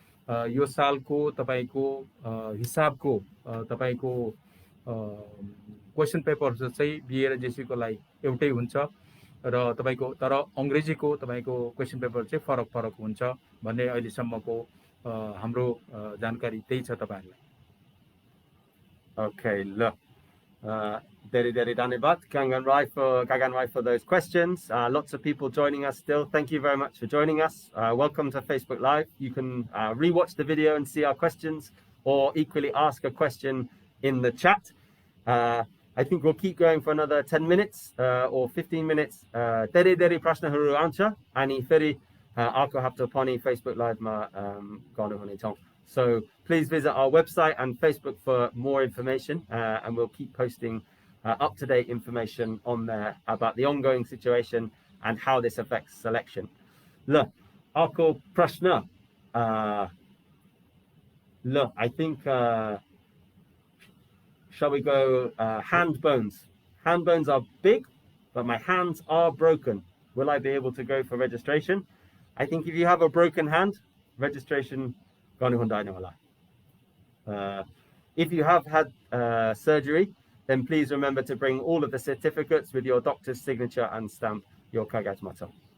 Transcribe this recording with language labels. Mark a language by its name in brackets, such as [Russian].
[Nepali] यो सालको तपाईको हिसाबको तपाईको क्वेशन पेपर चाहिँ बिए र जीसी को लागि एउटै हुन्छ र तपाईको तर अंग्रेजीको तपाईको क्वेशन पेपर चाहिँ फरक फरक हुन्छ भन्ने अहिलेसम्मको हाम्रो जानकारी त्यही छ तपाईहरुलाई. [English] Okay, look. Very धन्यवाद Gagan Rai for those questions. Lots of people joining us still. Thank you very much for joining us. Welcome to Facebook Live. You can rewatch the video and see our questions, or equally ask a question in the chat. I think we'll keep going for another 10 minutes or 15 minutes. [Nepali] धेरै प्रश्नहरु आउँछ अनि फेरि अर्को हप्ता पनि Facebook Live मा गर्नु हुने छ. [English] So please visit our website and Facebook for more information, and we'll keep posting up-to-date information on there about the ongoing situation and how this affects selection. [Nepali] Look, अर्को प्रश्न. [English] Look, I think shall we go hand bones? Hand bones are big, but my hands are broken. Will I be able to go for registration? I think if you have a broken hand, registration. If you have had surgery, then please remember to bring all of the certificates with your doctor's signature and stamp your [Nepali] kagat mata.